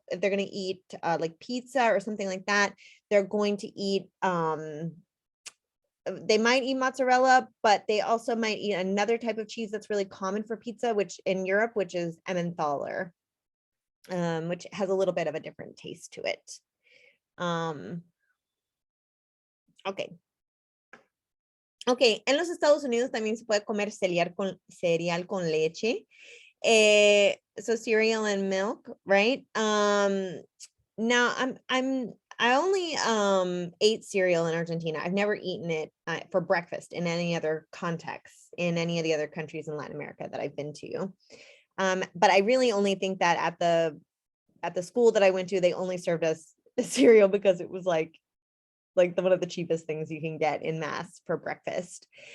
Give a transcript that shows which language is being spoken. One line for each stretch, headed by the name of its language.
English: If they're going to eat like pizza or something like that, they're going to eat, they might eat mozzarella, but they also might eat another type of cheese that's really common for pizza, which in Europe, which is Emmentaler, which has a little bit of a different taste to it. Okay.
Spanish: Ok, en los Estados Unidos también se puede comer cereal con leche.
English: So cereal and milk, right? Now I only ate cereal in Argentina. I've never eaten it for breakfast in any other context in any of the other countries in Latin America that I've been to. But I really only think that at the school that I went to, they only served us cereal because it was like one of the cheapest things you can get in mass for breakfast.